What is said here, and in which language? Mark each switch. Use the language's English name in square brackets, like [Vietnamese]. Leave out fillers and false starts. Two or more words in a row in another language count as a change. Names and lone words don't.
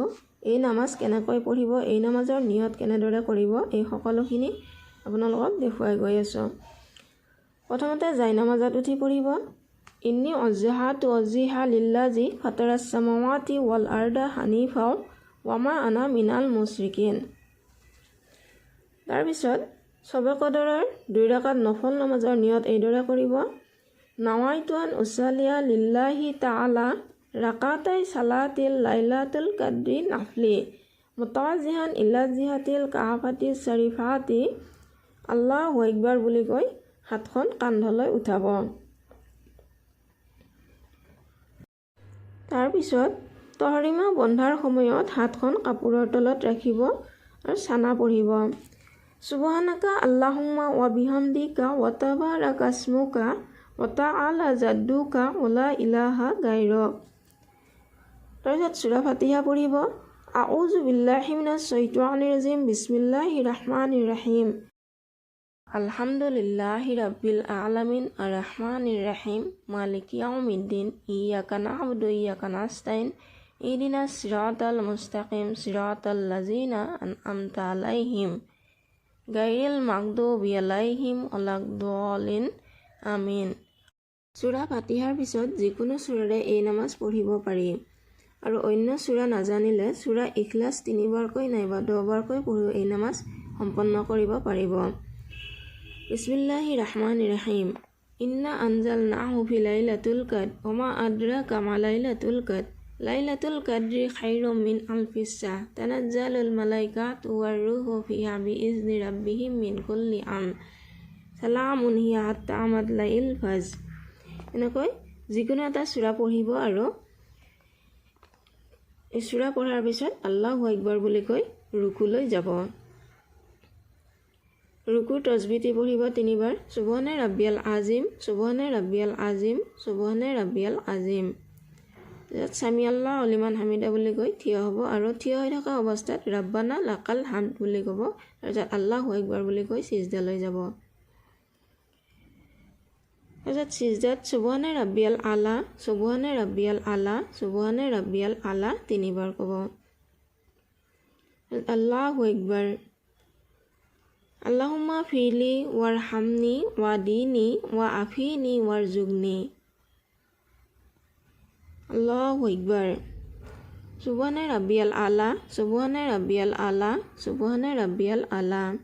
[Assamese] এই নামাজ কেনেকৈ পঢ়িব, এই নামাজৰ নিয়ত কেনেদৰে কৰিব, এই সকলোখিনি আপোনালোকক দেখুৱাই গৈ আছোঁ। প্ৰথমতে জাই নামাজত উঠি পঢ়িব [Arabic] إني وجهت للذي فطر السماوات والأرض حنيفا وما أنا من المشركين. [Assamese] তাৰপিছত সবে কদৰৰ 2 ৰাকাত নফল নামাজৰ নিয়ত এইদৰে কৰিব [Arabic] نويت أن أصلي لله تعالى ركعتي صلاة ليلة القدر نفلا متوجها إلى جهة الكعبة الشريفة الله أكبر [Assamese] বুলি কৈ হাতখন কান্ধলৈ উঠাব। তাৰপিছত তহৰিমা বন্ধাৰ সময়ত হাতখন কাপোৰৰ তলত ৰাখিব আৰু চানা পঢ়িব [Arabic] سبحانك اللهم وبحمدك وتبارك اسمك وتعالى جدك ولا إله غيرك. [Assamese] তাৰপিছত সূৰা ফাতিহা পঢ়িব [Arabic] أعوذ بالله من الشيطان الرجيم بسم الله الرحمن الرحيم الحمد لله رب العالمين الرحمن الرحيم مالك يوم الدين إياك نعبد وإياك نستعين اهدنا الصراط المستقيم صراط الذين أنعمت عليهم غير المغضوب عليهم ولا الضالين آمين. [Assamese] সূৰা ফাতিহাৰ পিছত যিকোনো সূৰাৰে এই নামাজ পঢ়িব পাৰি আৰু অন্য সূৰা নাজানিলে সূৰা ইখলাছ 3 বাৰকৈ নাইবা 10 বাৰকৈ পঢ়িও এই নামাজ সম্পন্ন কৰিব পাৰিব। [Arabic] بسم الله الرحمن الرحيم إنا أنزلناه في ليلة القدر وما أدراك ما ليلة القدر ليلة القدر خير من ألف شهر تنزل الملائكة والروح فيها بإذن ربهم من كل أمر سلام هي حتى مطلع الفجر. [Assamese] এনেকৈ যিকোনো এটা সূৰা পঢ়িব আৰু এই সূৰা পঢ়াৰ পিছত [Arabic] الله أكبر [Assamese] বুলি কৈ ৰুকুলৈ যাব। ৰুকুৰ তসবিহটি পঢ়িব 3 বাৰ [Arabic] سبحان ربي العظيم سبحان ربي العظيم سبحان ربي العظيم. سمع الله لمن حمده [Assamese] বুলি কৈ থিয় হ'ব আৰু থিয় হৈ থকা অৱস্থাত [Arabic] ربنا لك الحمد [Assamese] বুলি ক'ব। তাৰপিছত [Arabic] الله أكبر [Assamese] বুলি কৈ সিজদালৈ যাব। তাৰপিছত সিজদাত [Arabic] سبحان ربي الأعلى سبحان ربي الأعلى سبحان ربي الأعلى [Assamese] 3 বাৰ ক'ব। [Arabic] الله أكبر اللهم اغفر لي وارحمني واهدني وعافني وارزقني. الله أكبر سبحان ربي الأعلى سبحان ربي الأعلى سبحان ربي الأعلى.